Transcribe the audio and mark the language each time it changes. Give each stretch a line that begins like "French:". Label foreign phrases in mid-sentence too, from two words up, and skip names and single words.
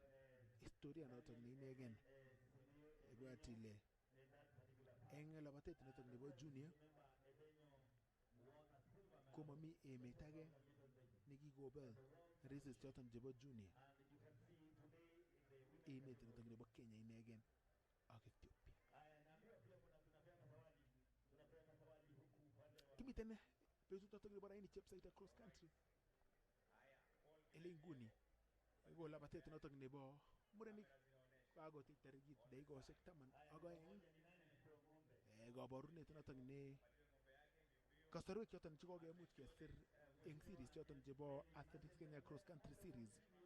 Kalenjin: Historia notok ne inegen ibwat ile eng labatet notok nebo junior komami emet age nekikobel races choton chebo junior. Emet notok nebo Kenya inegen ak Ethiopia. Kimiten betut notok nebo raini Chepsaita cross country ele nguni ko labatet notok nebo murenik kakotich tarikit dakikoshek 12 kabarunet notok ne kasarwek choton chekokemuch kesir eng series choton chebo Athletics Kenya Cross Country Series